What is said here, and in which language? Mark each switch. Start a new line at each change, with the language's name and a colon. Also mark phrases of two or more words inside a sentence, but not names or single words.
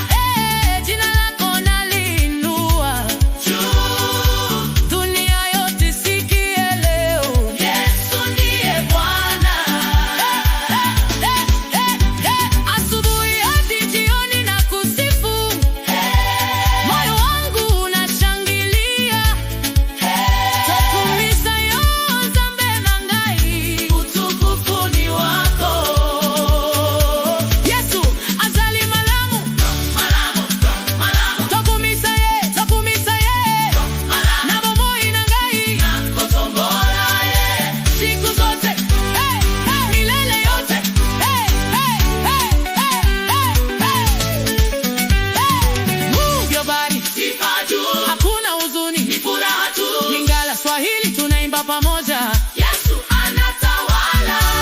Swahili: Hey! Jina lako naliinua. Juu. Dunia yote isikie leo. Yesu ndiye Bwana. Hey, hey, hey, hey. Asubuhi hadi jioni nakusifu. Moyo wangu unashangilia.
Lingala: Hey! Tokumisa yo nzambe na ngai,
Swahili: utukufu ni wako.
Lingala: Yesu azali malamu. Malamu, malamu. Tokumisa ye, tokumisa ye. Malamu. Na bomoi na ngai. Na kotombola ye.
Swahili: Siku zote. Hey, hey. Milele yote. Hey, hey, hey, hey, hey, hey. Hey.
English: Move your body.
Swahili: Sifa juu. Hakuna huzuni. Ni furaha tu. Lingala Swahili tunaimba pamoja. Yesu anatawala.